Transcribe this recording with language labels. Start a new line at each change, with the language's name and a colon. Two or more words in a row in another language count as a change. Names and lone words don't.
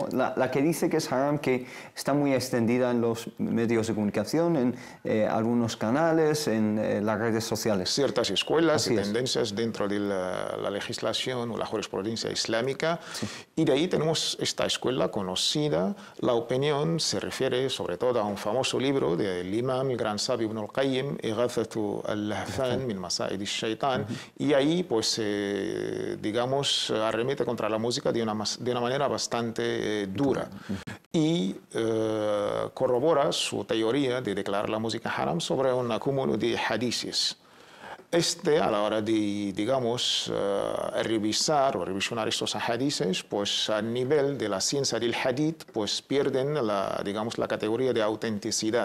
Spanish: La que dice que es haram, que está muy extendida en los medios de comunicación, en algunos canales, en las redes sociales. Ciertas escuelas Así y es. tendencias dentro de la legislación o la jurisprudencia islámica. Sí. Y de ahí tenemos esta escuela conocida. La opinión se refiere sobre todo a un famoso libro del imam, el gran sabio Ibn al-Qayyim, Ighathatu al-Lahfan min Masa'id al-Shaytan. Y ahí, pues, digamos, arremete contra la música de una manera bastante dura y corrobora su teoría de declarar la música haram sobre un acúmulo de hadices. A la hora de, digamos, revisar o revisionar estos hadices, pues a nivel de la ciencia del hadith, pues pierden digamos, la categoría de autenticidad.